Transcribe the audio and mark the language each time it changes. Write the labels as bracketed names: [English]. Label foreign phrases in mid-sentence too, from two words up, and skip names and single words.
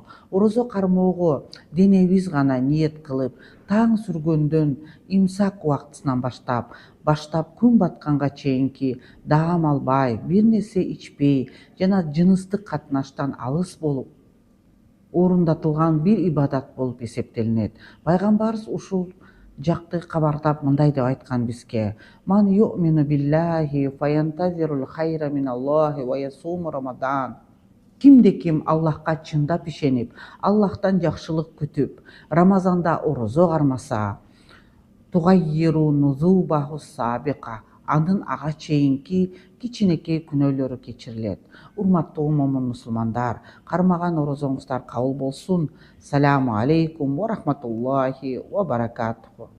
[Kyrgyz] Орозо кармоого денебиз гана ниет кылып, таң сүргөндөн имсак убактысынан баштап күн батканга чейинки даам албай, бир нерсе ичпей жана жыныстык катнаштан алыс болуп орундатылган бир ибадат болуп эсептелинет. Пайгамбарыбыз ушул жакты кабардап мындай деп айткан бизге: [Arabic] "من يؤمن بالله فينتظر الخير من الله ويصوم رمضان". [Kyrgyz] Кимде-ким Аллахка чындап ишенип, Аллахтан жакшылык күтүп, Рамазанда орозо кармаса, [Arabic] تغفر ذنوبه السابقة, [Kyrgyz] анын ага чейинки кичинекей күнөөлөрү кечирилет. Урматтуу момун мусулмандар, кармаган орозоңуздар кабыл болсун. [Arabic] السلام عليكم ورحمة الله وبركاته.